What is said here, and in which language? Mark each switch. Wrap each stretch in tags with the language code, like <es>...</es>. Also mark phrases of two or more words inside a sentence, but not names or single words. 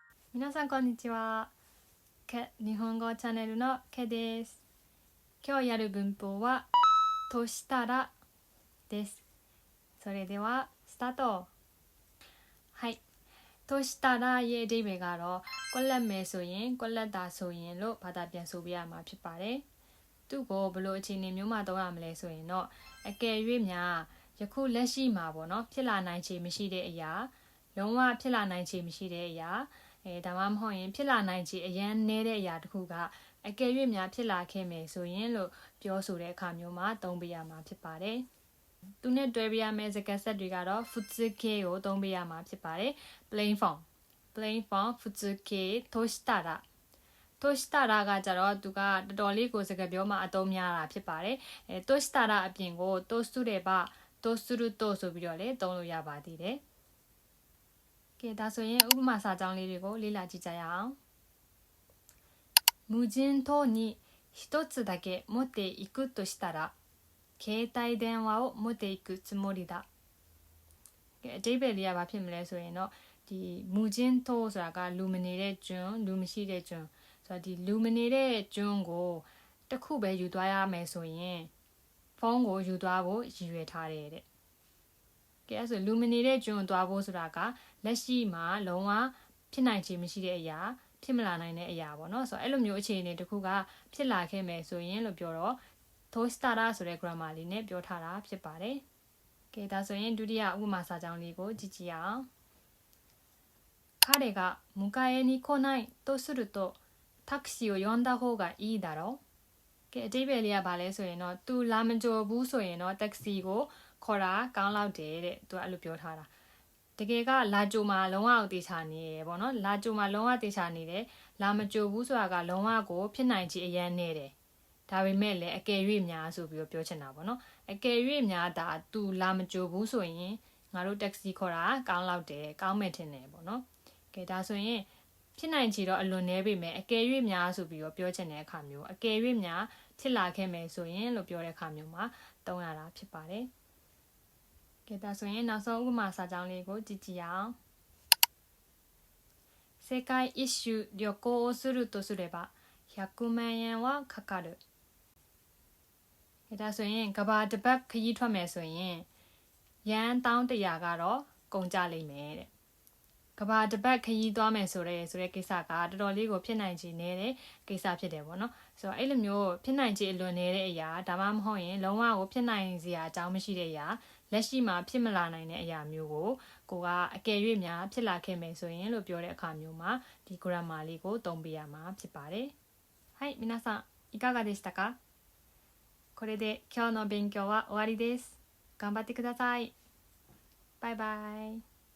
<ja>皆さんこんにちは。日本語チャンネルのケです。今日やる文法はとしたらです。それではスタート。はい。</ja> <my>としたらရဲ့အဓိပ္ပာယ်ကတော့ကွက်လက်မယ်ဆိုရင်ကွက်လက်တာဆိုရင်လို့ဘာသာပြန်ဆိုပြရမှာဖြစ်ပါတယ်။သူ့ကို ဘယ်လိုအခြေအနေမျိုးမှသုံးရမလဲဆိုရင်တော့အကယ်၍များယခုလက်ရှိမှာပေါ့နော်ဖြစ်လာနိုင်ခြေမရှိတဲ့အရာလုံးဝဖြစ်လာနိုင်ခြေမရှိတဲ့အရာဒါမှမဟုတ်ရင်ဖြစ်လာနိုင်ခြေအရန်နည်းတဲ့အရာတစ်ခုကအကယ်၍များဖြစ်လာခဲ့မယ်ဆိုရင်လို့ပြောဆိုတဲ့အခါမျိုးမှာသုံးပြရမှာဖြစ်ပါတယ်။သူနဲ့တွဲပြရမယ့်စကားဆက်တွေကတော့ futsuke ကိုသုံးပြရမှာဖြစ်ပါတယ်</my> <en>plain form</en> <ja>futsuke としたらとしたら</ja> <my>ကကြတော့သူကတော်တော်လေးကိုစကားပြောမှာအသုံးများတာဖြစ်ပါတယ်としたらအပြင်ကို</my> <ja>とすればとすると</ja> <my>ဆိုပြီးတော့လည်းသုံး လို့ရပါသေးတယ်ကဲဒါဆိုရင်ဥပမာစာကြောင်းလေးတွေကိုလေ့လာကြည့်ကြရအောင်</my> <ja>無人島に一つだけ持っていくとしたら携帯電話を持っていくつもりだ</ja> <my>ကဲအတိတ်ပဲလေးကဘာဖြစ်မလဲဆိုရင်တော့ဒီမူချင်းထိုးဆိုတာကလူမနေတဲ့ကျွန်းလူမရှိတဲ့ကျွန်းဆိုတော့ဒီလူမနေတဲ့ကျွန်းကိုတစ်ခုပဲယူသွားရမယ်ဆိုရင် ဖုန်းကိုယူသွားဖို့ရည်ရွယ်ထားတယ်တဲ့ကဲအဲ့ဆိုလူမနေတဲ့ကျွန်းသွားဖို့ဆိုတာကလက်ရှိမှာလုံးဝဖြစ်နိုင်ခြေမရှိတဲ့အရာဖြစ်မလာနိုင်တဲ့အရာပေါ့နော်ဆိုတော့အဲ့လိုမျိုးအခြေအနေတစ်ခုကဖြစ်လာခဲ့မယ်ဆိုရင်လို့ပြောတော့としたらဆိုတဲ့ grammar လေးနဲ့ပြောထားတာဖြစ် ပါတယ်ကဲဒါဆိုရင်ဒုတိယဥပမာစာကြောင်းလေးကိုကြည့်ကြည့်အောင်</my> <ja>彼が迎えに来ないとするとタクシーを呼んだ方がいいだろう</ja> <my>ကဲအတိတ်ပဲလေးကဘာလဲဆိုရင်တော့ तू လာမကြိုဘူး ဆိုရင်တော့တက္ကစီကိုခေါ်တာကောင်းလောက်တယ်တဲ့ तू အဲ့လိုပြောထားတာတကယ်ကလာကြိုမှာလုံးဝတေချာနေရပေါ့နော်လာကြိုမှာလုံးဝတေ ချာနေတယ်လာမကြိုဘူးဆိုတာကလုံးဝကိုဖြစ်နိုင်ခြေအရန်နေတယ်ဒါပေမဲ့လည်းအကယ်၍များဆိုပြီးတော့ပြောချင်တာပေါ့နော်အကယ်၍များဒါ तू လာမကြိုဘူးဆိုရင်ငါတို့တက္ကစီခေါ်တာကောင်းလောက်တယ်ကောင်းမယ်ထင်တယ်ပေါ့နော်ကဲဒါဆိုရင်ဖြစ်နိုင်ခြေတော့အလွန်နည်းပေမဲ့အကယ်၍များဆိုပြီးတော့ပြောချင်တဲ့အခါမျိုးအကယ်၍များဖြစ်လာခဲ့မယ်ဆိုရင်လို့ပြောတဲ့အခါမျိုးမှာသုံးရတာဖြစ်ပါတယ်ကဲဒါဆိုရင်နောက်ဆုံးဥပမာစာကြောင်းလေးကိုကြည့်ကြည့်အောင်</my> <ja>世界一周旅行をするとすれば100万円はかかる</ja> <my>ဒါဆိုရင်ကဘာတစ်ပတ်ခရီးထွက်မယ်ဆိုရင်ရန်1100 ကတော့ကုန်ကြလိမ့်မယ်တဲ့ကဘာတစ်ပတ်ခရီးသွားမယ်ဆိုတဲ့ကိစ္စကတော်တော်လေးကိုဖြစ်နိုင်ခြေနေတဲ့ကိ စ္စဖြစ်တယ်ပေါ့နော်ဆိုတော့အဲ့လိုမျိုးဖြစ်နိုင်ခြေအလွန်နေတဲ့အရာဒါမှမဟုတ်ရင်လုံးဝကိုဖြစ်နိုင်စရာအကြောင်းမရှိတဲ့အရာလက်ရှိမှာဖြစ်မလာနိုင်တဲ့အရာမျိုးကိုကအကယ်၍များဖြစ်လာခဲ့မယ်ဆိုရင်လို့ပြောတဲ့အခါမျိုးမှာဒီ grammar လေးကိုသုံးပေးရမှာဖြစ်ပါတယ်</my> <ja>はい皆さんいかがでしたかこれで今日の勉強は終わりです頑張ってくださいバイバイ</ja>